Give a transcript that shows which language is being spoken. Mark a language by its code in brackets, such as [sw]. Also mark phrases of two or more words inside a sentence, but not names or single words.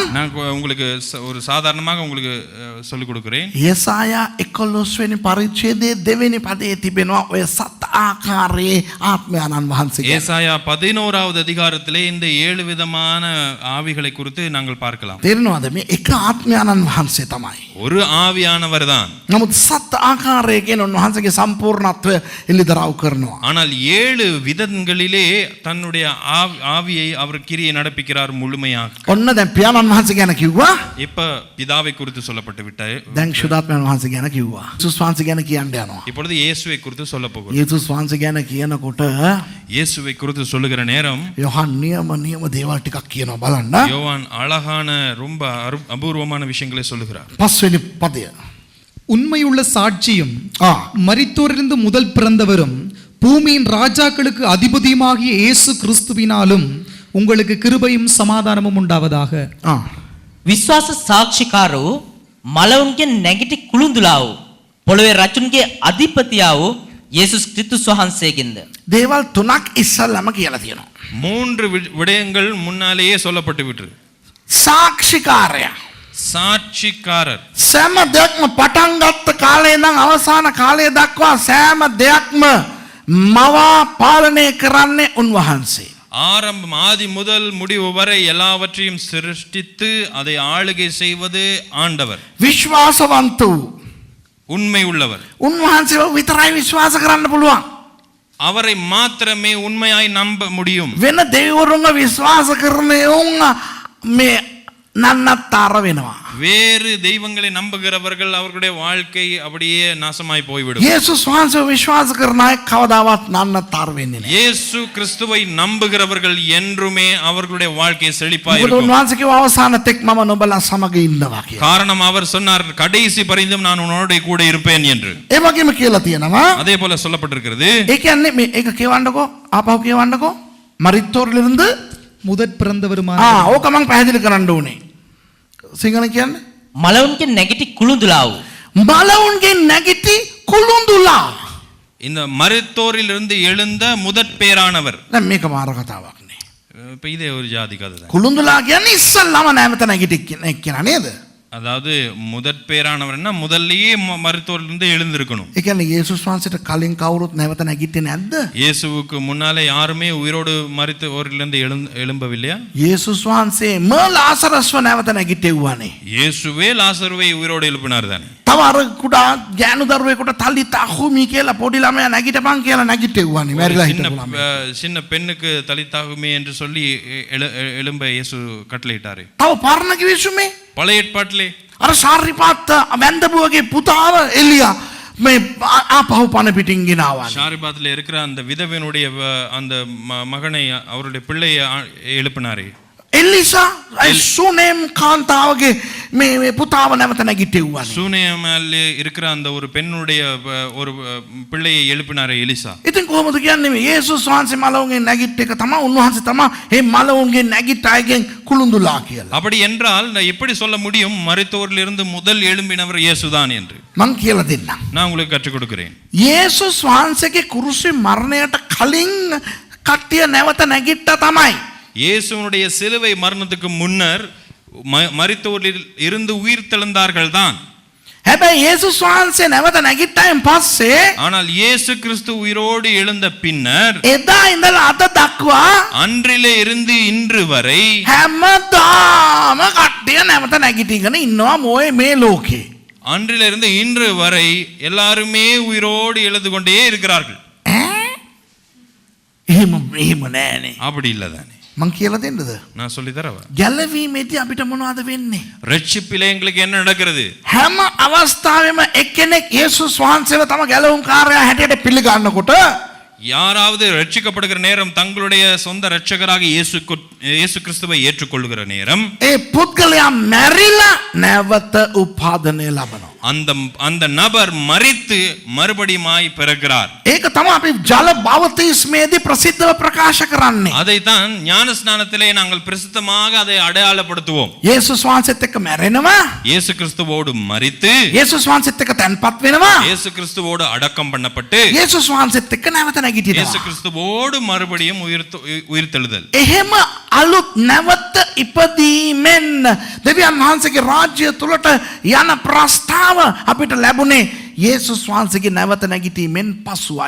[ta] நான் உங்களுக்கு ஒரு சாதாரணமாக உங்களுக்கு சொல்லிக் கொடுக்கிறேன். [si] යසායා 11 වෙනි පරිච්ඡේදයේ 2 වෙනි පදයේ තිබෙනවා ඔය 7 ආකාරයේ ආත්මයන්න් වහන්සේ. [ta] ஏசாயா 11வது அதிகாரத்திலே இந்த 7 விதமான ஆவிகளை குறித்து நாங்கள் பார்க்கலாம். [si] තේරෙනවද මේ එක ආත්මයන්න් වහන්සේ තමයි. [ta] ஒரு ஆவியானவர் தான். [si] නමුත් 7 ආකාරයකින් උන්වහන්සේගේ සම්පූර්ණත්වය එළිදරව් කරනවා. [ta] ஆனால் 7 விதங்களிலே தன்னுடைய ஆவியை அவர் கிரியை நடப்பிக்கிறார் முழுமையாக. [si] ඔන්න දැන් පියාණන් වහන්සේ ගැන කිව්වා. [ta] இப்ப பிதாவை குறித்து சொல்லப்பட்டு விட்டாய். [si] දැන් ශුද්ධාත්මයන් වහන්සේ ගැන කිව්වා. යේසුස් වහන්සේ ගැන කියන්න යනවා. [ta] இப்பொழுது இயேசுவை குறித்து சொல்ல போகிறோம். [si] යේසුස් වහන්සේ ගැන කියනකොට [ta] இயேசுவை குறித்து சொல்லுகிற நேரம் [si] යොහන් නියම දේවල් ටිකක් කියනවා බලන්න. [ta] யோவான் அழகான ரொம்ப அபூர்வமான விஷயங்களை சொல்லுகிறார். [si] 5 වෙනි පදය. [ta] உண்மையுள்ள சாட்சியும் மரித்தோரிலிருந்து முதல் பிறந்தவரும் பூமியின் ராஜாக்களுக்கு அதிபதியுமாகிய இயேசு கிறிஸ்துவினாலும் உங்களுக்கு கிருபையும் சமாதானமும் உண்டாவதாக. [si] විශ්වාස සාක්ෂිකාරෝ මලවුන්ගේ නැගිටි කුළුඳුලා වූ පොළොවේ රජුන්ගේ අධිපතියා වූ යේසුස් ක්‍රිස්තුස් වහන්සේගෙන්ද. දේවල් 3ක් ඉස්සල්ලාම කියලා තියෙනවා. [ta] 3 விடயங்கள் முன்னாலேயே சொல்லப்பட்டு விட்டது. [si] සාක්ෂිකාරයා [ta] சாட்சிக்காரர். [si] සෑම දෙයක්ම පටන් ගත්ත කාලේ ඉඳන් අවසාන කාලය දක්වා සෑම දෙයක්ම මවා පාලනය කරන්නේ උන්වහන්සේ. [ta] ஆரம்பம் ஆதி முதல் முடிவு வரை எல்லாவற்றையும் சிருஷ்டித்து அதை ஆளுகை செய்வது ஆண்டவர். [si] විශ්වාසවන්ත වූ [ta] உண்மை உள்ளவர். [si] උන්වහන්සේව විතරයි විශ්වාස කරන්න පුළුවන්. [ta] அவரை மாத்திரமே உண்மையாய் நம்ப முடியும். [si] වෙන දෙවිවරුන්ව විශ්වාස කරන උන් මේ නන්නත්තර වෙනවා. [ta] வேறு தெய்வங்களை நம்புகிறவர்கள் அவர்களுடைய வாழ்க்கை அப்படியே நாசமாய் போய்விடும். [si] යේසුස් වහන්සේව විශ්වාස කරන අය කවදාවත් නන්නත්තර වෙන්නේ නැහැ. [ta] இயேசு கிறிஸ்துவை நம்புகிறவர்கள் என்றுமே அவர்களுடைய வாழ்க்கை செழிப்பாய் [si] මොකද [ta] இருக்கும். [si] උන්වහන්සේ කිව්ව අවසාන තෙක් මම නුඹලා සමග ඉන්නවා කියලා. [ta] காரணம் அவர் சொன்னார் கடைசி பரிந்தும் நான் உன்னோட கூட இருப்பேன் என்று. [si] ඒ වගේම කියලා තියෙනවා. [ta] அதே போல சொல்லப்பட்டிருக்கிறது. [si] ඒ කියන්නේ මේ ඒක කියවන්නකෝ ආපහු කියවන්නකෝ. [ta] මරිත්තෝරිலிருந்து முதற் பிறந்தவருமான [si] ඕක මම පැහැදිලි කරන්න ඕනේ. සිංහල කියන්නේ මලවුන්ගේ නැගිටි කුළුඳුලා වූ මලවුන්ගේ නැගිටි කුළුඳුලා. [ta] இந்த மரித்தோரிலிருந்து எழுந்த முதற் பேரானவர். [si] දැන් මේක මාර කතාවක් නේ. [ta] இப்ப இதே ஒரு ஜாதி கதை தான். [si] කුළුඳුලා කියන්නේ ඉස්සල්ලාම නැවත නැගිටි කියන නේද? [ta] அதாவது முதற் பேரானவர்னா முதல்லயே மரித்தோரிலிருந்து எழுந்திருக்கணும். [si] ඒ කියන්නේ යේසුස් වහන්සේට කලින් කවුරුත් නැවත නැගිටින්නේ නැද්ද? [ta] இயேசுவுக்கு முன்னாலே யாருமே உயிரோடு மரித்தோரிலிருந்து எழும்பவில்லையா? [si] යේසුස් වහන්සේ ලාසරස්ව නැවත නැගිටෙව්වානේ. [ta] இயேசுவே லாசருவை உயிரோடு எழுப்பினார் தானே. [si] තව අර කුඩා ගෑනු දරුවෙකුට තලිත අහුමි කියලා පොඩි ළමයා නැගිටපන් කියලා නැගිටෙව්වානේ. මැරිලා හිටපු ළමයා. [ta] சின்ன பெண்ணுக்கு தலித்தாகுமே என்று சொல்லி எழும்ப இயேசு கட்டளையிட்டாரு. [si] තව පරණ කිවිසුමේ [ta] பழைய ஏற்பாட்டிலே [si] අර සාරිපාත් වැන්දපුවගේ පුතාව එලියා මේ ආපහු පණ පිටින් ගෙනාවා. [ta] ஷாரிபாத்தில் இருக்கிற அந்த விதவையினுடைய அந்த மகனை அவருடைய பிள்ளையை எழுப்பினாரே. [si] එලිසා සුනේම් කාන්තාවගේ මේ පුතාව නැවත නැගිටෙව්වානේ. [ta] சூனேமிலே இருக்கிற அந்த ஒரு பெண்ணுடைய ஒரு பிள்ளையை எழுப்பினாரே எலிசா. [si] ඉතින් කොහොමද කියන්නේ මේ යේසුස් වහන්සේ මලවුන්ගේ නැගිට එක තමයි උන්වහන්සේ තමයි මේ මලවුන්ගේ නැගිට අයගෙන් කුළුඳුලා කියලා. [ta] அப்படி என்றால் எப்படி சொல்ல முடியும் மரித்தோரிலிருந்து முதல் எழும்பினவர் இயேசுதான் என்று? [si] මං කියලා දෙන්නම්. [ta] நான் உங்களுக்கு கற்றுக் கொடுக்கிறேன். [si] යේසුස් වහන්සේගේ කුරුසි මරණයට කලින් කට්ටිය නැවත නැගිට්ටා තමයි. [ta] இயேசுனுடைய சிலுவை மரணத்துக்கு முன்னர் மரித்தோரில் இருந்து உயிர் தெழுந்தார்கள் தான். [si] හැබැයි යේසුස් වහන්සේ නැවත නැගිට්ටායින් පස්සේ [ta] ஆனால் இயேசு கிறிஸ்து உயிரோடு எழுந்த பின்னர் [si] එදා ඉඳලා අද දක්වා [ta] அன்றிலே இருந்து இன்று வரை [si] හැමදාම කට්ටිය නැවත නැගිටිගෙන ඉන්නවා මේ ලෝකේ. [ta] அன்றிலிருந்து இன்று வரை எல்லாருமே உயிரோடு எழுந்து கொண்டே இருக்கிறார்கள். [si] එහෙම නෑනේ. [ta] அப்படி இல்லை தானே. [si] මං කියලා දෙන්නද? [ta] நான் சொல்லி தரவா? [si] ගැලවීමේදී අපිට මොනවද වෙන්නේ? [ta] ரட்சிப்பிலே எங்களுக்கு என்ன நடக்கிறது? [si] හැම අවස්ථාවෙම එක්කෙනෙක් යේසුස් වහන්සේව තම ගැලවුම් කාර්යය හැටියට පිළිගන්නකොට [ta] யாராவது ரட்சிக்கப்படுகிற நேரம் தங்களுடைய சொந்த ரட்சகராக இயேசு கிறிஸ்துவை ஏற்றுக்கொள்ளுகிற நேரம் [si] ඒ පුද්ගලයා මැරිලා නැවත උපාදනය ලබනවා. [ta] அந்த நபர் மரித்து மறுபடியுமாய் பிறக்கிறார். [si] ඒක තමයි අපි ජල බවතිස්මේදී ප්‍රසිද්ධව ප්‍රකාශ කරන්නේ. [ta] அதைத்தான் ஞான ஸ்நானத்திலே நாங்கள் பிரசித்தமாக அதை அடையாளப்படுத்துவோம். [si] යේසුස් වහන්සේත් එක්ක මැරෙනවා. [ta] இயேசு கிறிஸ்துவோடு மரித்து [si] යේසුස් වහන්සේත් එක්ක තැන්පත් වෙනවා. [ta] இயேசு கிறிஸ்துவோடு அடக்கம் பண்ணப்பட்டு [si] යේසුස් වහන්සේත් එක්ක නැවත නැගිටිනවා. [ta] இயேசு கிறிஸ்துவோடு மறுபடியும் உயிர்த்தெழுதல். [si] එහෙම අලුත් නැවත ඉපදීමෙන් දෙවියන් වහන්සේගේ රාජ්‍ය තුලට යන ප්‍රස්තාව අපිට ලැබුණේ යේසුස් වහන්සේගේ නැවත නැගිටීමෙන් පසුයි.